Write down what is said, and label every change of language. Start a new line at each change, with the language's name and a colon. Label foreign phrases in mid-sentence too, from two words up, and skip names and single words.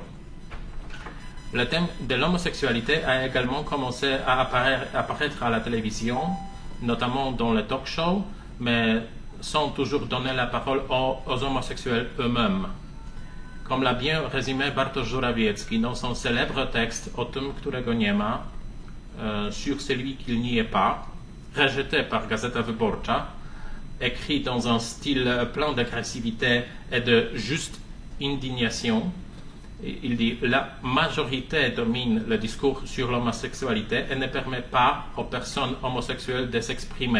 French: Le thème de l'homosexualité a également commencé à apparaître à la télévision, notamment dans les talk shows, mais sans toujours donner la parole aux homosexuels eux-mêmes. Comme l'a bien résumé Bartosz Żurawiecki dans son célèbre texte O tym, którego nie ma, sur celui qu'il n'y est pas, rejeté par Gazeta Wyborcza, écrit dans un style plein d'agressivité et de juste indignation. Il dit « La majorité domine le discours sur l'homosexualité et ne permet pas aux personnes homosexuelles de s'exprimer.